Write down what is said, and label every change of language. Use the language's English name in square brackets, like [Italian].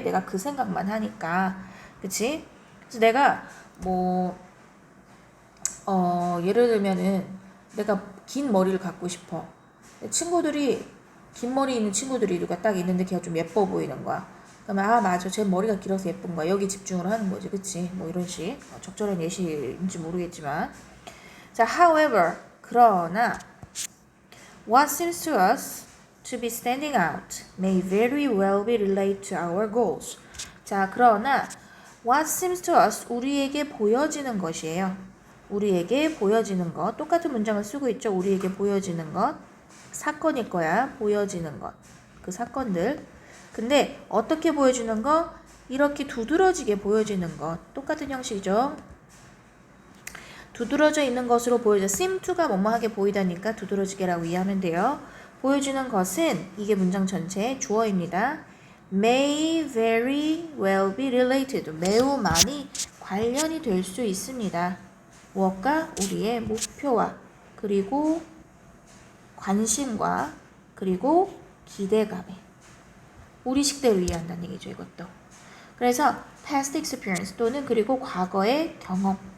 [Korean] 내가 그 생각만 하니까. 그치? 그래서 내가 뭐 예를 들면은 내가 긴 머리를 갖고 싶어. 친구들이 긴 머리 있는 친구들이 누가 딱 있는데 걔가 좀 예뻐 보이는 거야. 그러면 아 맞아 제 머리가 길어서 예쁜 거야. 여기 집중을 하는 거지. 그치? 뭐 이런 식. 적절한 예시인지 모르겠지만 [English] 자, however, [Korean] 그러나 [English] what seems to us to be standing out may very well be related to our goals. [Korean] 자, 그러나 [English] what seems to us, [Korean] 우리에게 보여지는 것이에요. 우리에게 보여지는 것. 똑같은 문장을 쓰고 있죠. 우리에게 보여지는 것. 사건일 거야. 보여지는 것. 그 사건들. 근데 어떻게 보여지는 것? 이렇게 두드러지게 보여지는 것. 똑같은 형식이죠. 두드러져 있는 것으로 보여져. seem to가 뭐뭐하게 보이다니까 두드러지게라고 이해하면 돼요. 보여지는 것은 이게 문장 전체의 주어입니다. [English] may very well be related. [Korean] 매우 많이 관련이 될 수 있습니다. 무엇과? 우리의 목표와 그리고 관심과 그리고 기대감에 우리 식대로 이해한다는 얘기죠. 이것도. 그래서 [English] past experience [Korean] 또는 그리고 과거의 경험.